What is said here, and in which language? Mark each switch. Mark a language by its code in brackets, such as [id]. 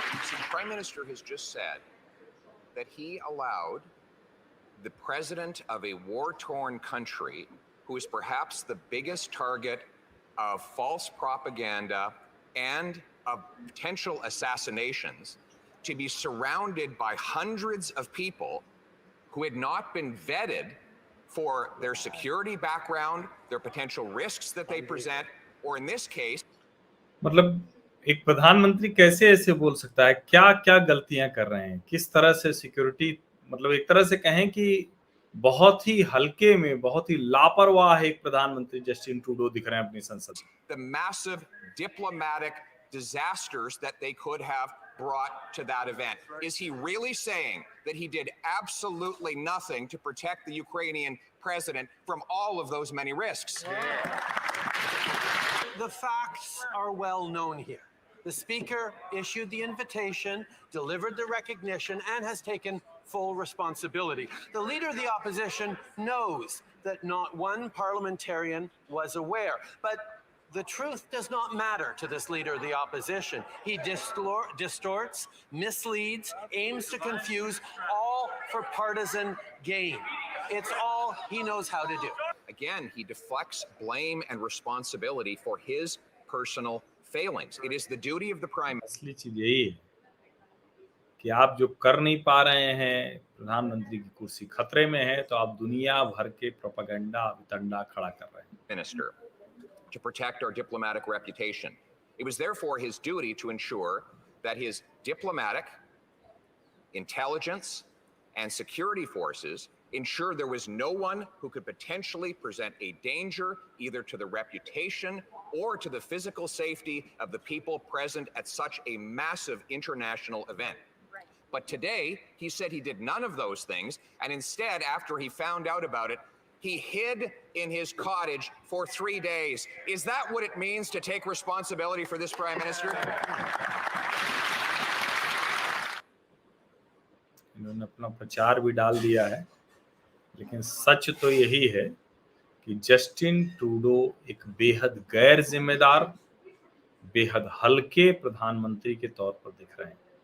[en] So the Prime Minister has just said that he allowed the president of a war-torn country, who is perhaps the biggest target of false propaganda and of potential assassinations, to be surrounded by hundreds of people who had not been vetted for their security background, their potential risks that they present, or in this case. [hi] मतलब एक प्रधानमंत्री कैसे ऐसे बोल सकता है? क्या क्या गलतियां कर रहे हैं, किस तरह से सिक्योरिटी, मतलब एक तरह से कहें कि बहुत ही हल्के में, बहुत ही लापरवाह एक प्रधानमंत्री जस्टिन ट्रूडो दिख रहे हैं अपनी संसद में। [en] The massive diplomatic disasters that they could have brought to that event. Is he really saying that he did absolutely nothing to protect the Ukrainian president from all of those many risks? The facts are well known here. The Speaker issued the invitation, delivered the recognition, and has taken full responsibility. The Leader of the Opposition knows that not one parliamentarian was aware, but the truth does not matter to this Leader of the Opposition. He distorts, misleads, aims to confuse, all for partisan gain. It's all he knows how to do. Again, he deflects blame and responsibility for his personal failings. It is the duty of the Prime Minister. [hi] असली चीज यही है कि आप जो कर नहीं पा रहे हैं, प्रधानमंत्री की कुर्सी खतरे में है, तो आप दुनिया भर के प्रोपेगेंडा वितंडा खड़ा कर रहे हैं। [en] Minister, to protect our diplomatic reputation. It was therefore his duty to ensure that his diplomatic, intelligence, and security forces ensured there was no one who could potentially present a danger either to the reputation or to the physical safety of the people present at such a massive international event. But today, he said he did none of those things, and instead, after he found out about it, he hid in his cottage for 3 days. Is that what it means to take responsibility for this Prime Minister? [hi] इन्होंने अपना प्रचार भी डाल दिया है, लेकिन सच तो यही है कि जस्टिन ट्रूडो एक बेहद गैर जिम्मेदार, बेहद हल्के प्रधानमंत्री के तौर पर दिख रहे हैं।